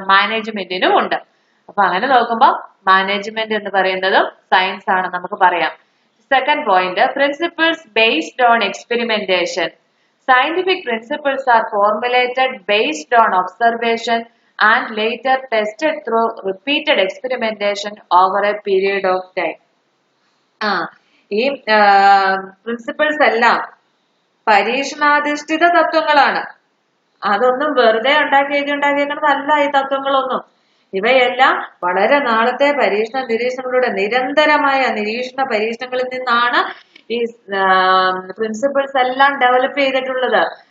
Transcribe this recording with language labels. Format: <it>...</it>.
<ml>മാനേജ്മെന്റിനും ഉണ്ട്. അപ്പൊ അങ്ങനെ നോക്കുമ്പോൾ മാനേജ്മെന്റ് എന്ന് പറയുന്നതും സയൻസ് ആണ് നമുക്ക് പറയാം.</ml> <en>Second point, principles based on experimentation. Scientific principles are formulated based on observation and later tested through repeated experimentation over a period of time.</en> <ml>ഈ പ്രിൻസിപ്പിൾസ് എല്ലാം പരീക്ഷണാധിഷ്ഠിത തത്വങ്ങളാണ്. അതൊന്നും വെറുതെ ഉണ്ടാക്കിയേക്കുന്നതല്ല ഈ തത്വങ്ങളൊന്നും. ഇവയെല്ലാം വളരെ നാളത്തെ പരീക്ഷണ നിരീക്ഷണങ്ങളുടെ നിരന്തരമായ നിരീക്ഷണ പരീക്ഷണങ്ങളിൽ നിന്നാണ് ഈ പ്രിൻസിപ്പിൾസ് എല്ലാം ഡെവലപ്പ് ചെയ്തിട്ടുള്ളത്.</ml>